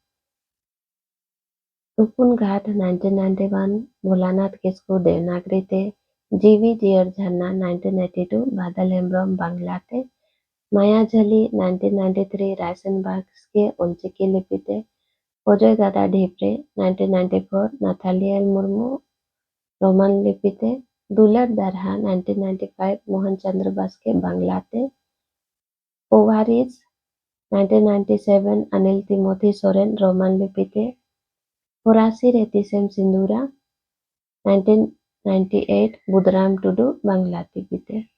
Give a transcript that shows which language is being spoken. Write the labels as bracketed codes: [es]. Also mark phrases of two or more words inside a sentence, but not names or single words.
[sat] ᱛᱩᱯᱩᱱ ᱜᱷᱟᱴ 1991 ᱵᱷᱳᱞᱟᱱᱟᱛᱷ ᱠᱤᱥᱠᱩ ᱫᱮᱵᱽᱱᱟᱜᱚᱨᱤ ᱛᱮ। ᱡᱤᱣᱤ ᱡᱤᱭᱟᱹᱲ ᱡᱷᱟᱨᱱᱟ 1982 ᱵᱟᱫᱚᱞ ᱦᱮᱢᱵᱽᱨᱚᱢ ᱵᱟᱝᱞᱟ ᱛᱮ। ᱢᱟᱭᱟᱡᱷᱟᱹᱞᱤ 1993 ᱨᱟᱭᱥᱮᱱ ᱵᱟᱥᱠᱮ ᱚᱞᱪᱤᱠᱤ ᱞᱤᱯᱤ ᱛᱮ। ᱚᱡᱚᱭ ᱜᱟᱰᱟ ᱰᱷᱤᱯᱨᱮ 1994 ᱱᱟᱛᱷᱟᱞᱤᱭᱟᱞ ᱢᱩᱨᱢᱩ रोमान लिपि ते। दुलर दारहा 1995 मोहन चंद्र बास्के बांग्ला ते। ओवारिज 1997 अनिल तिमोथी सोरेन रोमान लिपि ते। होरासी रेतिसेम सिंदूरा 1998 बुधराम टुडू बांग्ला लिपि ते।